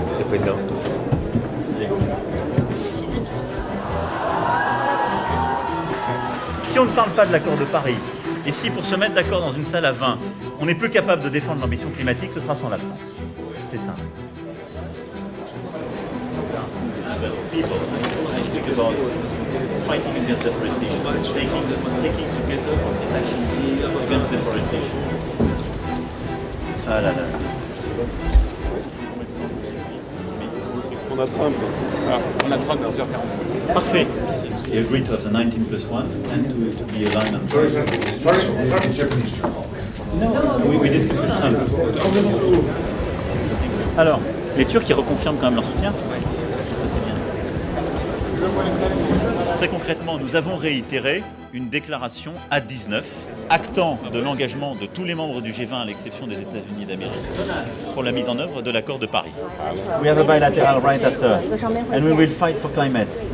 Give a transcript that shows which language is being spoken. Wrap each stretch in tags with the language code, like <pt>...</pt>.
<fr>C'est le président. Si on ne parle pas de l'accord de Paris, et si pour se mettre d'accord dans une salle à 20, on n'est plus capable de défendre l'ambition climatique, ce sera sans la France. C'est simple.</fr> <en>People speak about fighting against deforestation, taking together action against deforestation.</en> <fr>Ah là là. On a Trump. Ah, on a Trump à 11h45. Parfait.</fr> <en>He agreed to have the 19+1 and to be aligned on No, we discussed with Trump.</en> <fr>Alors, les Turcs qui reconfirment quand même leur soutien. Ça, c'est bien. Très concrètement, nous avons réitéré une déclaration à 19, actant de l'engagement de tous les membres du G20 à l'exception des États-Unis d'Amérique pour la mise en œuvre de l'accord de Paris.</fr> <en>We have a bilateral right after, and we will fight for climate.</en>